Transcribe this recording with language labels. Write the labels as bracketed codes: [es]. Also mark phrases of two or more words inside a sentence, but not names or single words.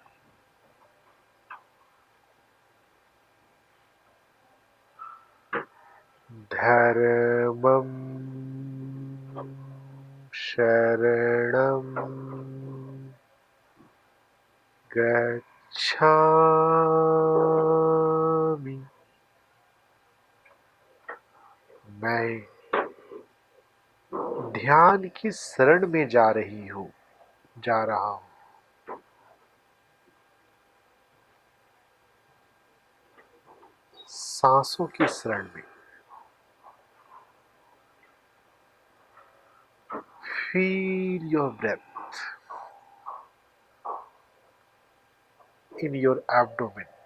[pi] धर्मं शरणं गच्छामि। [hi] मैं ध्यान की शरण में जा रहा हूं। सांसों की शरण में। [en] Feel your breath in your abdomen.